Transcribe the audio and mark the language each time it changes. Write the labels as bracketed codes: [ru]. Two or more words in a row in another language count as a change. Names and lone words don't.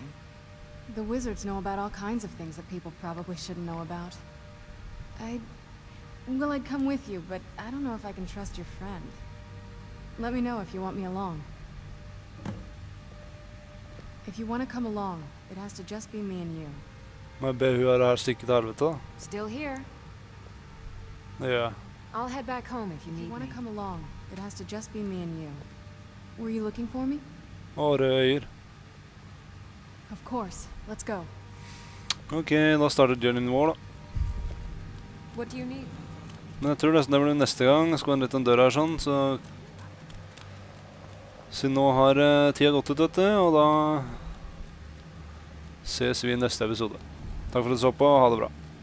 [en] The wizards know about all kinds of things that people probably shouldn't know about. I'd come with you, but I don't know if I can trust your friend. Let me know if you want me along. If you want to come along, it has to just be me and you. [no] Må jeg be hun her stikke til helvete da? [en] Still here. [no] Det gjør jeg. [en] I'll head back home if you need me. If you want to come along, it has to just be me and you. Were you looking for me? [no] Røde øyer. [en] Of course. Let's go. [no] Ok, da starter journeyen vår da. [en] What do you need? [no] Men jeg tror nesten det blir neste gang. Jeg skal være litt en dør her sånn, så... Så nå har tida gått ut dette, og da... ses vi i neste episode. Takk for at du så på, ha det bra.